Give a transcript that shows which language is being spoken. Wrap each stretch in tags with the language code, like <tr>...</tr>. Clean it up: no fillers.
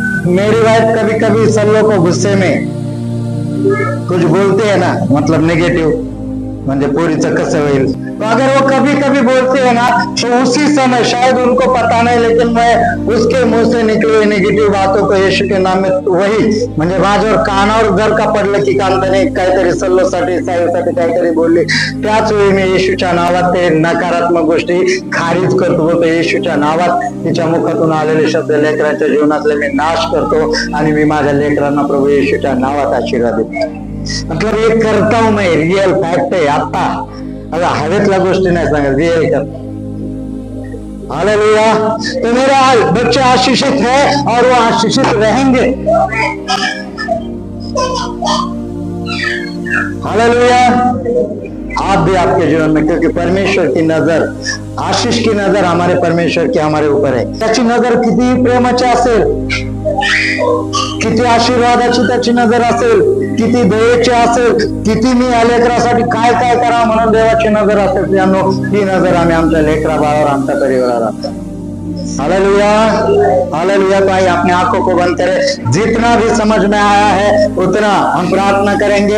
<hi>मेरी वाइफ कभी कभी सल्लो को गुस्से में कुछ बोलते हैं ना, मतलब नेगेटिव,</hi> <mr>म्हणजे पोरीचं कसं होईल,</mr> <hi>तो अगर वो कभी कभी बोलते हैं ना, तो उसी समय, शायद उनको पता नहीं, लेकिन मैं उसके मुंह से निकली हुई निगेटिव बातों को यीशु के नाम में, वही</hi> <mr>म्हणजे माझ्यावर कानावर जर का पडलं की कांताने काहीतरी सल्लोसाठी, साईसाठी काहीतरी बोलली, त्याच वेळी मी येशूच्या नावात ते नकारात्मक गोष्टी खारिज करतो, बोलतो येशूच्या नावात तिच्या मुखातून आलेले शब्द लेकरांच्या जीवनातले मी नाश करतो आणि मी माझ्या लेकरांना प्रभू येशूच्या नावात आशीर्वाद देतो।</mr> <hi>मतलब ये करता हूं मैं, रियल फैक्ट है।</hi> <mr>आता अगर हवेतल्या गोष्टी नाही सांगत,</mr> <hi>रियल करता। हालेलुया। तो मेरा बच्चे आशीषित है और वो आशीषित रहेंगे। हालेलुया। आप भी आपके जीवन में, क्योंकि परमेश्वर की नजर, आशीष की नजर हमारे परमेश्वर की हमारे ऊपर है।</hi> <mr>त्याची नजर किती प्रेमाची असेल, किती आशीर्वादाची त्याची नजर असेल, किती दयेची असेल, किती मी या लेकरासाठी काय काय करा म्हणून देवाची नजर असेल, त्यानो ती नजर आम्ही आमच्या लेकरा बाळावर, आमच्या परिवारावर आणतो। Hallelujah, hallelujah.</mr> <hi>तो आइए अपने आंखों को बंद करें। जितना भी समझ में आया है उतना हम प्रार्थना करेंगे।</hi>